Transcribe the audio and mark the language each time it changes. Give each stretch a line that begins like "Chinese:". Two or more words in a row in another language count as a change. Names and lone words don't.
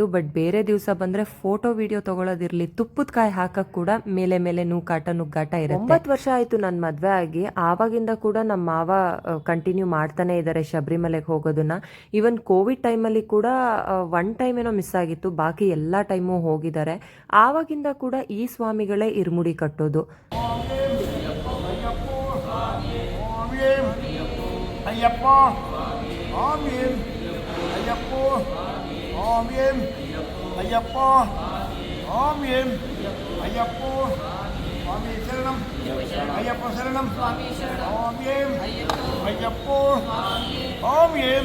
Kannada: ಬಟ್ ಬೇರೆ ದಿವಸ ಬಂದ್ರೆ ಫೋಟೋ ವಿಡಿಯೋ ತಗೊಳ್ಳೋದಿರ್ಲಿ, ತುಪ್ಪದ ಕಾಯಿ ಹಾಕಕ್ ಕೂಡ ಮೇಲೆ ನುಗ್ಗಾಟ ಇರುತ್ತೆ. 9 ವರ್ಷ ಆಯ್ತು ನನ್ನ ಮದ್ವೆ ಆಗಿ. ಆವಾಗಿಂದ ಕೂಡ ನಮ್ಮ ಮಾವ ಕಂಟಿನ್ಯೂ ಮಾಡ್ತಾನೆ ಇದ್ದಾರೆ ಶಬರಿಮಲೆಗೆ ಹೋಗೋದನ್ನ. ಈವನ್ ಕೋವಿಡ್ ಟೈಮಲ್ಲಿ ಕೂಡ 1 ಟೈಮ್ ಏನೋ ಮಿಸ್ ಆಗಿತ್ತು, ಬಾಕಿ ಎಲ್ಲ ಟೈಮು ಹೋಗಿದ್ದಾರೆ. ಆವಾಗಿಂದ ಕೂಡ ಈ ಸ್ವಾಮಿಗಳೇ ಇರ್ಮುಡಿ ಕಟ್ಟೋದು.
Telugu: స్వామి శరణం అయ్యప్ప శరణం ఓం ఏం అయ్యప్ప ఓం ఏం